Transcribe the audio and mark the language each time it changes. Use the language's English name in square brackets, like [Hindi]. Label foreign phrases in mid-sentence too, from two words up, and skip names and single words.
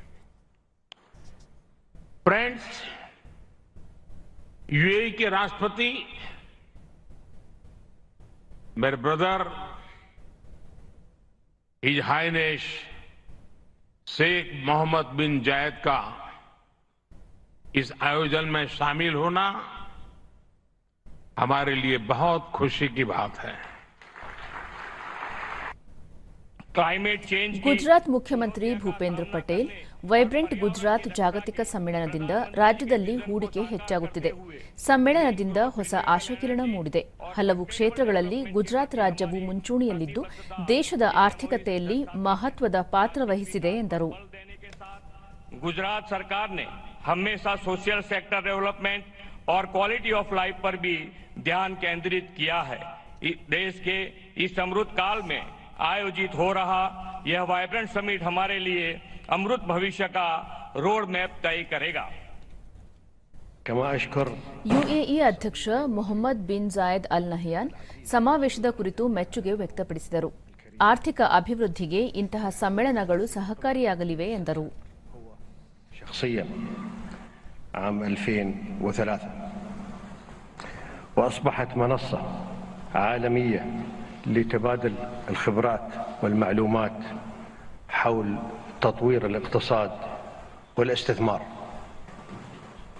[Hindi] फ्रेंड्स, यूएई के राष्ट्रपति मेरे ब्रदर [English] His Highness [Hindi] शेख मोहम्मद बिन जायद का इस आयोजन में शामिल होना हमारे लिए बहुत खुशी की बात है. [Kannada] ಗುಜರಾತ್ ಮುಖ್ಯಮಂತ್ರಿ ಭೂಪೇಂದ್ರ ಪಟೇಲ್, ವೈಬ್ರೆಂಟ್ ಗುಜರಾತ್ ಜಾಗತಿಕ ಸಮ್ಮೇಳನದಿಂದ ರಾಜ್ಯದಲ್ಲಿ ಹೂಡಿಕೆ ಹೆಚ್ಚಾಗುತ್ತಿದೆ. ಸಮ್ಮೇಳನದಿಂದ ಹೊಸ ಆಶಾಕಿರಣ ಮೂಡಿದೆ. ಹಲವು ಕ್ಷೇತ್ರಗಳಲ್ಲಿ ಗುಜರಾತ್ ರಾಜ್ಯವು ಮುಂಚೂಣಿಯಲ್ಲಿದ್ದು ದೇಶದ ಆರ್ಥಿಕತೆಯಲ್ಲಿ ಮಹತ್ವದ ಪಾತ್ರ ವಹಿಸಿದೆ ಎಂದರು. [Hindi] गुजरात सरकार ने हमेशा [English] social sector development [Hindi] और [English] quality of life [Hindi] पर भी ध्यान केंद्रित किया है. देश के इस अमृत काल में आयोजित हो रहा यह वाइब्रेंट समिट हमारे लिए अमृत भविष्य का [English] road map [Hindi] तय करेगा. [Kannada] ಯುಎಇ ಅಧ್ಯಕ್ಷ ಮೊಹಮ್ಮದ್ ಬಿನ್ ಜಾಯದ್ ಅಲ್ ನಹಿಯಾನ್ ಸಮಾವೇಶದ ಕುರಿತು ಮೆಚ್ಚುಗೆ ವ್ಯಕ್ತಪಡಿಸಿದರು. ಆರ್ಥಿಕ ಅಭಿವೃದ್ಧಿಗೆ ಇಂತಹ ಸಮ್ಮೇಳನಗಳು ಸಹಕಾರಿಯಾಗಲಿವೆ ಎಂದರು. [Arabic] عام 2003 وأصبحت منصة عالمية لتبادل الخبرات والمعلومات حول تطوير الاقتصاد والاستثمار.